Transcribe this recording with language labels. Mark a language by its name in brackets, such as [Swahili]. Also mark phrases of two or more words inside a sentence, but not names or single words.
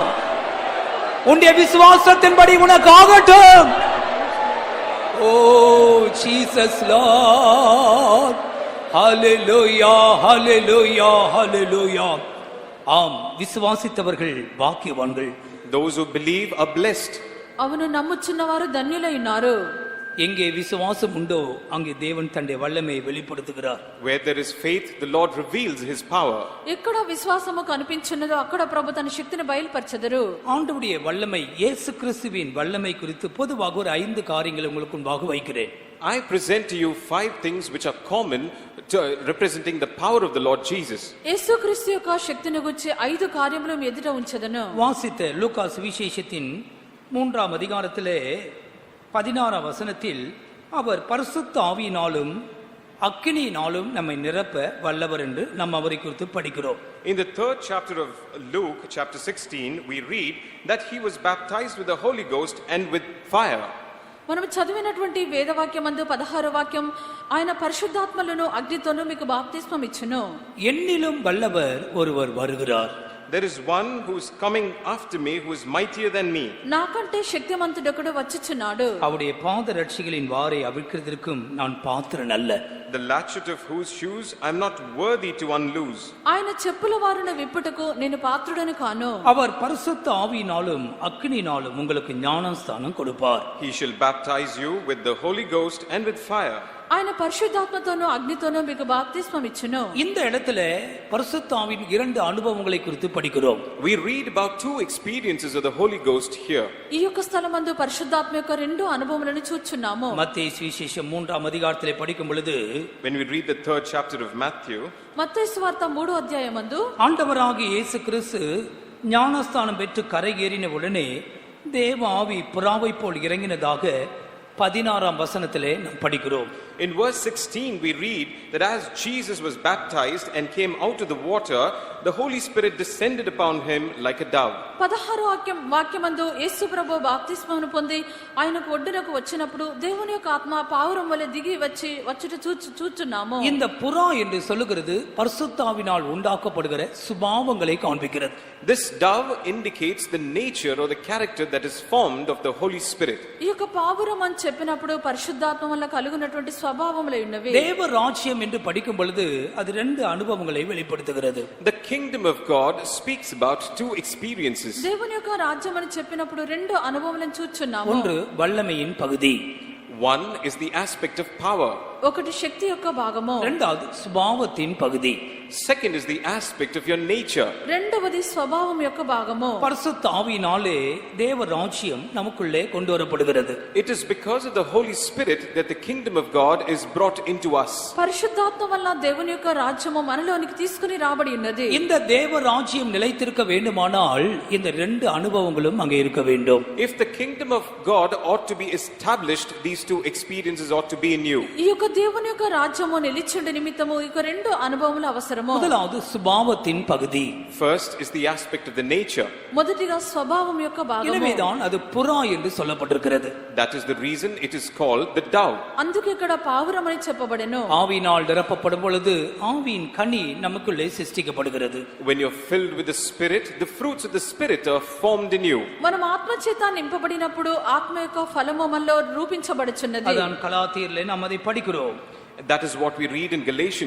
[Tamil] உன்னுடைய விசுவாசத்தின்படி உனக்கு ஆகட்டும். [English] Oh Jesus Lord, hallelujah, hallelujah, hallelujah. [Tamil] ஆம், விசுவாசித்தவர்கள் பாக்கியவான்கள். [English] Those who believe are blessed. [Telugu] అవును, నమ్ముచున్నవారు ధన్యులై ఉన్నారు. [Tamil] எங்கே விசுவாசம் உண்டோ அங்கே தேவன் தன்னுடைய வல்லமையை வெளிப்படுத்துகிறார். [English] Where there is faith, the Lord reveals his power. [Telugu] ఎక్కడ విశ్వాసము కనిపించున్నదో అక్కడ ప్రభు తన శక్తిని బయలుపరచెదరు. [Tamil] ஆண்டவருடைய வல்லமை, இயேசு கிறிஸ்துவின் வல்லமை குறித்து பொதுவாக ஒரு 5 காரியங்களை உங்களுக்கு முன்பாக வைக்கிறேன். [English] I present to you 5 things which are common to representing the power of the Lord Jesus. [Telugu] యేసుక్రీస్తు యొక్క శక్తిని గురించి 5 కార్యములు మీ ఎదుట ఉంచెదను. [Tamil] வாசித்த லூக்கா சுவிசேஷத்தின் 3ஆம் அதிகாரத்திலே 16ஆம் வசனத்தில் அவர் பரிசுத்த ஆவியினாலும் அக்கினியினாலும் நம்மை நிரப்ப வல்லவர் என்று நாம் அவரை குறித்து படிக்கிறோம். [English] In the 3rd chapter of Luke, chapter 16, we read that he was baptized with the Holy Ghost and with fire. [Telugu] మనం చదివినటువంటి వేదవాక్యమందు 16వ వాక్యం, ఆయన పరిశుద్ధాత్మలను అగ్నితోను మీకు బాప్తిస్మం ఇచ్చును. [Tamil] என்னிலும் வல்லவர் ஒருவர் வருகிறார். [English] there is one who is coming after me who is mightier than me. [Telugu] నాకంటే శక్తిమంతుడొకడు వచ్చుచున్నాడు. [Tamil] அவருடைய பாத ரட்சிகளின் வாரை அவிழ்க்கிறதற்கும் நான் பாத்திரன் அல்ல. [English] The latchet of whose shoes I am not worthy to unloose. [Telugu] ఆయన చెప్పుల వారును విప్పుటకు నేను పాత్రుడను కాను. [Tamil] அவர் பரிசுத்த ஆவியினாலும் அக்கினியினாலும் உங்களுக்கு ஞானஸ்தானம் கொடுப்பார். [English] He shall baptize you with the Holy Ghost and with fire. [Telugu] ఆయన పరిశుద్ధాత్మతోనూ అగ్నితోనూ మీకు బాప్తిస్మం ఇచ్చును. [Tamil] இந்த இடத்துல பரிசுத்த ஆவியின் 2 அனுபவங்களை குறித்து படிக்கிறோம். [English] We read about 2 experiences of the Holy Ghost here. [Telugu] ఈ యొక్క స్థలమందు పరిశుద్ధాత్మ యొక్క 2 అనుభవములను చూచుచున్నాము. [Tamil] மத்தேயு சுவிசேஷம் 3ஆம் அதிகாரத்திலே படிக்கும் பொழுது [English] When we read the 3rd chapter of Matthew, [Telugu] మత్తయి సువార్త 3వ అధ్యాయమందు [Tamil] ஆண்டவராகிய இயேசு கிறிஸ்து ஞானஸ்தானம் பெற்று கரையேறின உடனே தேவ ஆவி புறாவை போல் இறங்கினதாக 16ஆம் வசனத்திலே நாம் படிக்கிறோம். [English] in verse 16 we read that as Jesus was baptized and came out of the water, the Holy Spirit descended upon him like a dove. [Telugu] 16వ వాక్యమందు యేసు ప్రభు బాప్తిస్మమును పొంది ఆయనకు ఒడ్డునకు వచ్చినప్పుడు దేవుని యొక్క ఆత్మ పావురం వలె దిగి వచ్చుట చూచున్నాము. [Tamil] இந்த புறா என்று சொல்லுகிறது பரிசுத்த ஆவியினால் உண்டாக்கப்படுகிற சுபாவங்களை காண்பிக்கிறது. [English] This dove indicates the nature or the character that is formed of the Holy Spirit. [Telugu] ఈ యొక్క పావురం అని చెప్పినప్పుడు పరిశుద్ధాత్మ వల్ల కలుగునటువంటి స్వభావములు ఉన్నవి. [Tamil] தேவ ராஜ்யம் என்று படிக்கும் பொழுது அது 2 அனுபவங்களை வெளிப்படுத்துகிறது. [English] The kingdom of God speaks about 2 experiences. [Telugu] దేవుని యొక్క రాజ్యం అని చెప్పినప్పుడు 2 అనుభవములను చూచున్నాము. [Tamil] ஒன்று வல்லமையின் பகுதி. [English] One is the aspect of power. [Telugu] ఒకటి శక్తి యొక్క భాగము. [Tamil] இரண்டாவது சுபாவத்தின் பகுதி. [English] Second is the aspect of your nature. [Telugu] రెండవది స్వభావం యొక్క భాగము. [Tamil] பரிசுத்த ஆவியினாலே தேவ ராஜ்யம் நமக்குள்ளே கொண்டு வரப்படுகிறது. [English] It is because of the Holy Spirit that the kingdom of God is brought into us. [Telugu] పరిశుద్ధాత్మ వల్ల దేవుని యొక్క రాజ్యము మనలోనికి తీసుకుని రాబడి ఉన్నది. [Tamil] இந்த தேவ ராஜ்யம் நிலைத்திருக்க வேண்டுமானால் இந்த 2 அனுபவங்களும் அங்கே இருக்க வேண்டும். [English] If the kingdom of God ought to be established, these 2 experiences ought to be in you. [Telugu] ఈ యొక్క దేవుని యొక్క రాజ్యము నిలిచుండే నిమిత్తము ఈ 2 అనుభవములు అవసరము. [Tamil] முதலாவது சுபாவத்தின் பகுதி. [English] First is the aspect of the nature. [Telugu] మొదటిగా స్వభావం యొక్క భాగము. [Tamil] எனவேதான் அது புறா என்று சொல்லப்பட்டிருக்கிறது. [English] That is the reason it is called the dove. [Telugu] అందుకే ఇక్కడ పావురం అని చెప్పబడెను. [Tamil] ஆவியினால் நிரப்பப்படும் பொழுது ஆவியின் கனி நமக்குள்ளே சிருஷ்டிக்கப்படுகிறது. [English] When you're filled with the Spirit, the fruits of the Spirit are formed in you. [Telugu] మనం ఆత్మ చేత నింపబడినప్పుడు ఆత్మ యొక్క ఫలము మనలో రూపించబడుచున్నది. [Tamil] அதான் கலாத்தியரிலே நாம் அதை படிக்கிறோம். [English] That is what we read in Galatians.